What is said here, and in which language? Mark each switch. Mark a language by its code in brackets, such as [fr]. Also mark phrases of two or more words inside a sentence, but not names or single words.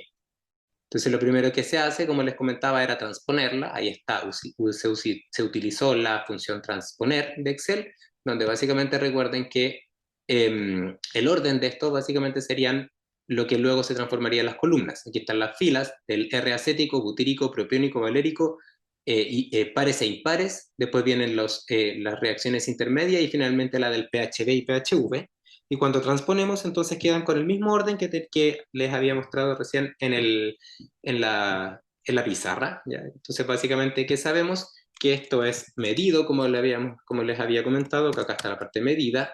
[es] Entonces lo primero que se hace, como les comentaba, era transponerla. Ahí está, se utilizó la función transponer de Excel, donde básicamente recuerden que el orden de esto básicamente serían lo que luego se transformaría en las columnas. Aquí están las filas del R acético, butírico, propiónico, valérico, pares e impares. Después vienen las reacciones intermedias y finalmente la del PHB y PHV. Y cuando transponemos, entonces quedan con el mismo orden que les había mostrado recién en la pizarra, ¿ya? Entonces, básicamente, ¿qué sabemos? Que esto es medido, como les había comentado, que acá está la parte medida.